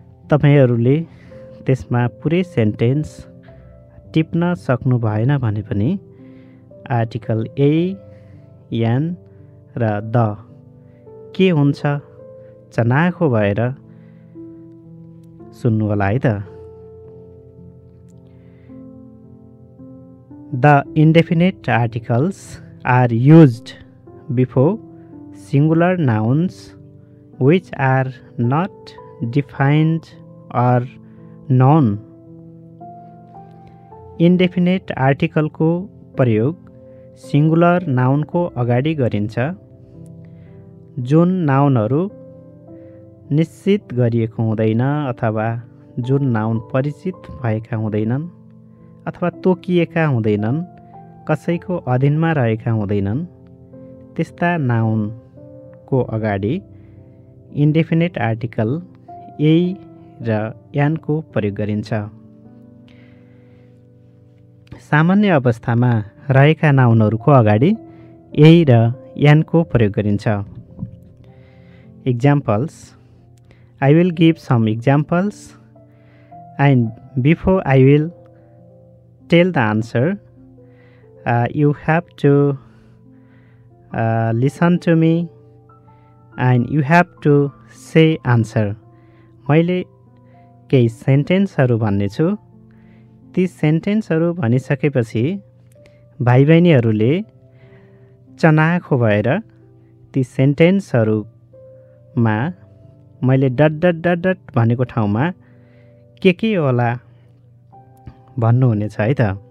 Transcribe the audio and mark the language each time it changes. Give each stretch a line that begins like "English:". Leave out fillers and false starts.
Nepali: तपाईहरूले त्यसमा पुरै सेन्टेन्स टिप्न सक्नु भएन भने पनि आर्टिकल ए, एन र द के हुन्छ चनाखो भएर सुन्नु होला है त।
English: The indefinite articles are used before singular nouns which are not defined or known.
Nepali: Indefinite article को प्रयोग सिंगुलर नाउन को अगाडि गरिन्छ जुन नाउनहरू निश्चित गरिएको हुँदैन अथवा जुन नाउन परिचित भएका हुँदैनन् अथवा तोकिएका हुँदैनन्, कसैको अधीनमा रहेका हुँदैनन्। त्यस्ता नाउनको अगाडि इन्डेफिनेट आर्टिकल ए र एन को प्रयोग गरिन्छ। सामान्य अवस्थामा रहेका नाउनहरूको अगाडि ए र एन को प्रयोग गरिन्छ।
English: Examples. I will give some examples and before I will tell the answer, you have to listen to me and you have to say answer.
Nepali: मैले केही सेन्टेन्सहरू भन्नेछु। ती सेन्टेन्सहरू भनिसकेपछि भाइ बहिनीहरूले चनाखो भएर ती सेन्टेन्सहरूमा मैले डट डट डट डट भनेको ठाउँमा के होला भन्नुहुनेछ है त।